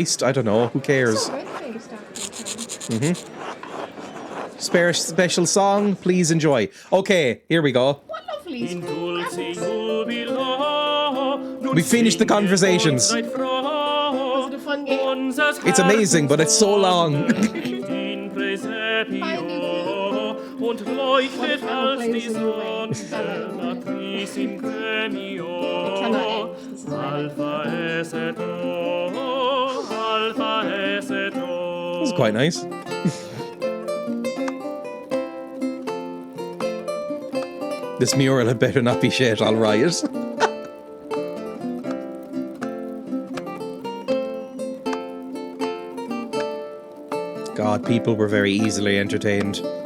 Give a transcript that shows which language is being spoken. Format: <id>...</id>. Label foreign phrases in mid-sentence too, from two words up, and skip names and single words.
<en>I don't know. Who cares? Special song. Please enjoy. Okay, here we go. What lovely. We finished the conversations. Was it a fun game? It's amazing, but it's so long.</en> <de>Und leuchtet als die Sonne,</de> <la>Matrice in Gremio, Alpha es et O, Alpha es et O.</la> <en>That was quite nice. This mural had better not be shit, I'll riot. God, people were very easily entertained.</en>